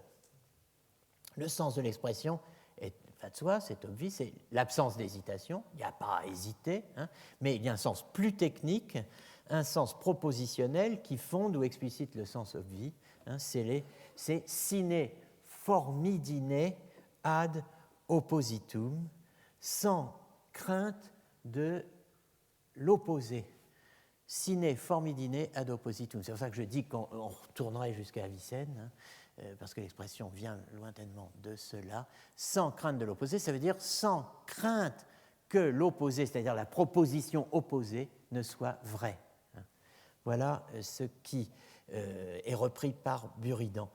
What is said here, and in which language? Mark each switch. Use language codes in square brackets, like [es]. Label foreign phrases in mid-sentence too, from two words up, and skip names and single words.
[fr] Le sens de l'expression est de soi, c'est obvious, c'est l'absence d'hésitation, il n'y a pas à hésiter, mais il y a un sens plus technique, un sens propositionnel qui fonde ou explicite le sens obvi, c'est [la] sine formidine ad oppositum, [fr] sans crainte de l'opposé. [la] Sine formidine ad oppositum. [fr] C'est pour ça que je dis qu'on retournerait jusqu'à Avicenne, parce que l'expression vient lointainement de cela. Sans crainte de l'opposé, ça veut dire sans crainte que l'opposé, c'est-à-dire la proposition opposée, ne soit vraie. Voilà ce qui est repris par Buridan.